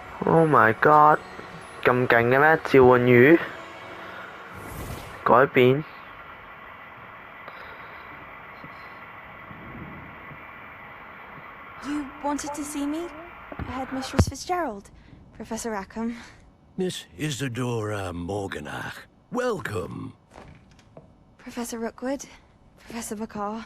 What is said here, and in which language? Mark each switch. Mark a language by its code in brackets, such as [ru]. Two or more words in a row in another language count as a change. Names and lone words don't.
[en] Oh my god！ [yue] 咁勁嘅咩？召喚魚改變。 [en] You wanted to see me? Headmistress Fitzgerald, Professor Rackham. Miss Isadora Morganach, welcome. Professor Rookwood, Professor Bakar.